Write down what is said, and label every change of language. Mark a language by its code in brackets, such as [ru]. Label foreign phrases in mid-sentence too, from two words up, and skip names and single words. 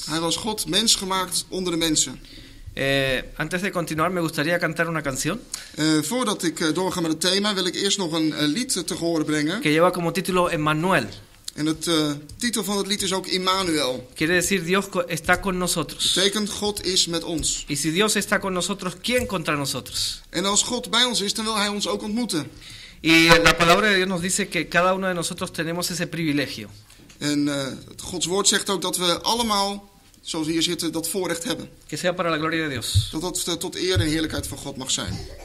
[nl] Hij was God mens gemaakt onder de mensen. [es] Antes de continuar me gustaría cantar una canción. [nl] Voordat ik doorga met het thema, wil ik eerst nog een lied te horen brengen. [es] Que lleva como título Emmanuel. [nl] En het titel van het lied is ook Immanuel. [es] Quiere decir Dios está con nosotros. [nl] Betekent God is met ons. [es] Y si Dios está con nosotros, ¿quién contra nosotros? [nl] En als God bij ons is, dan wil hij ons ook ontmoeten. [es] Y la palabra de Dios nos dice que cada uno de nosotros tenemos ese privilegio. [nl] En Gods woord zegt ook dat we allemaal, zoals we hier zitten, dat voorrecht hebben. [es] Que sea para la gloria de Dios. [nl] Dat tot eer en heerlijkheid van God mag zijn.